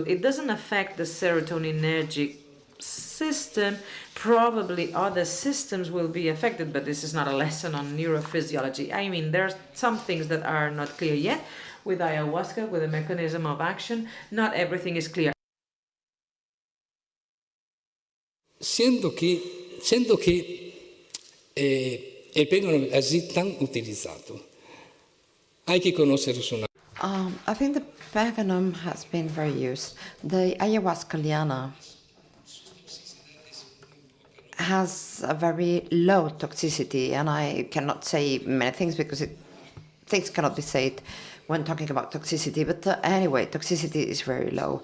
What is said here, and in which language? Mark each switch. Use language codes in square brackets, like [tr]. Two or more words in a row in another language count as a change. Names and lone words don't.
[en] It doesn't affect the serotoninergic system. Probably other systems will be affected, but this is not a lesson on neurophysiology. I mean, there are some things that are not clear yet with ayahuasca, with the mechanism of action. Not everything is clear. [es] Siendo que [it] il Peganum è così tanto utilizzato, [es] hay que conocer su. [en] I think the Peganum has been very used. The ayahuasca liana has a very low toxicity, and I cannot say many things because things cannot be said when talking about toxicity, but anyway, toxicity is very low.